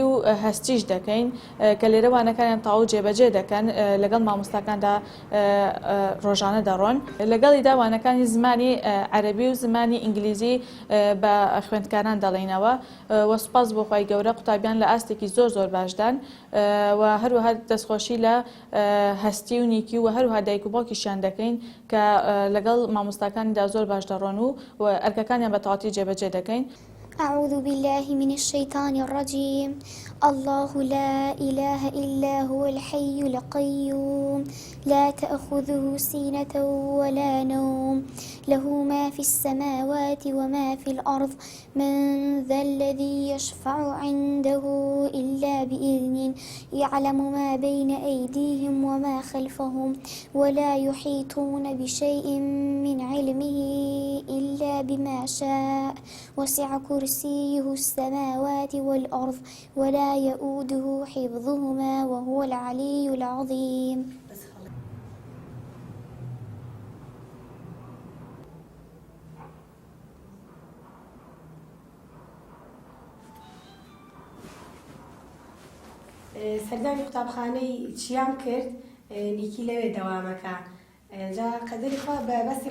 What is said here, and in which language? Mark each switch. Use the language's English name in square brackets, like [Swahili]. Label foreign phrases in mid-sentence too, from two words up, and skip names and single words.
[Central Kurdish] و هەستیش دەکەین کە لێرە وانەکانیان تاو جێبەجێ دەکەن لەگەڵ مامۆستاکاندا ڕۆژانە دەڕۆن لەگەڵی داوانەکانی زمانی عەرەبی و زمانی ئینگلیزی بە خوێندکاران دەڵێنەوە و سوپاس بۆ خی گەورە قوتابیان لە ئاستێکی زۆر باشدان و هەروەها دەستخۆشی لە هەستی و نیکی و هەروها دایک و باوکیشیان دەکەین کە لەگەڵ مامۆستاکانیدا زۆر باش دەڕۆن و ئەرکەکانیان بە تەواوی جێبەجێ دەکەین. [Arabic] أعوذ بالله من الشيطان الرجيم. الله لا إله إلا هو الحي القيوم لا تأخذه سنة ولا نوم له ما في السماوات وما في الأرض من ذا الذي يشفع عنده إلا بإذنه يعلم ما بين أيديهم وما خلفهم ولا يحيطون بشيء من علمه إلا بما شاء وسع كرسيه السماوات والأرض ولا يؤوده حفظهما وهو العلي العظيم. [Central Kurdish] سەردانی قوتابخانەی چیام کرد نیکی لەوێ دەوامەکە جا قەدەری خوا بە بەسی